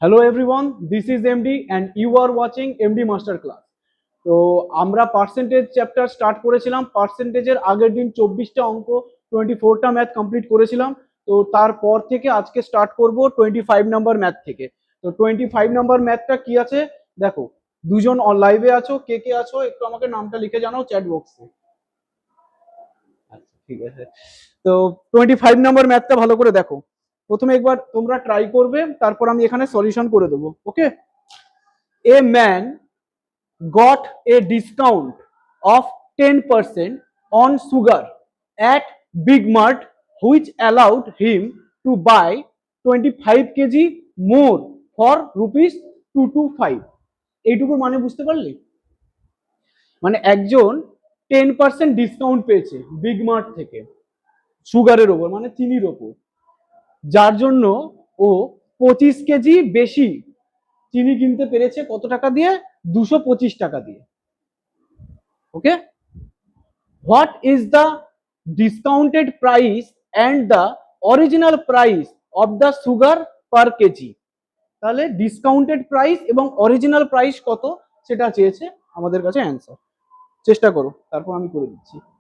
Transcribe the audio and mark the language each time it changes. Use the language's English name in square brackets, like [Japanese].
[English] Hello everyone, this is MD and you are watching MD Master Class. [Bangla] তো আমরা percentage chapter start করেছিলাম। পার্সেন্টেজের আগের দিন 24টা অঙ্ক 24টা ম্যাথ কমপ্লিট করেছিলাম। তো তারপর থেকে আজকে স্টার্ট করব 25 নাম্বার ম্যাথ থেকে। তো 25 নাম্বার ম্যাথটা কি আছে দেখো, দুজন লাইভে আছো, কে কে আছো একটু আমাকে নামটা লিখে জানাও চ্যাট বক্সে। আচ্ছা ঠিক আছে। তো 25 নাম্বার ম্যাথটা ভালো করে দেখো। প্রথমে একবার তোমরা ট্রাই করবে, তারপর আমি এখানে সলিউশন করে দেবো। ওকে। [English] A man got a discount of 10% on sugar at Big Mart, which allowed him to buy 25 kg more for rupees 225. [Bangla] এইটুকু মানে বুঝতে পারলি? মানে একজন 10% ডিসকাউন্ট পেয়েছে বিগ মার্ট থেকে সুগারের ওপর, মানে চিনির ওপর, যার জন্য ও 25 কেজি বেশি চিনি কিনতে পেরেছে। কত টাকা দিয়ে? 225 টাকা দিয়ে। ওকে। [English] What is the discounted price and the original price of the sugar per kg? [Bangla] তাহলে ডিসকাউন্টেড প্রাইস এবং অরিজিনাল প্রাইস কত সেটা চেয়েছে আমাদের কাছে অ্যান্সার। চেষ্টা করো, তারপর আমি করে দিচ্ছি।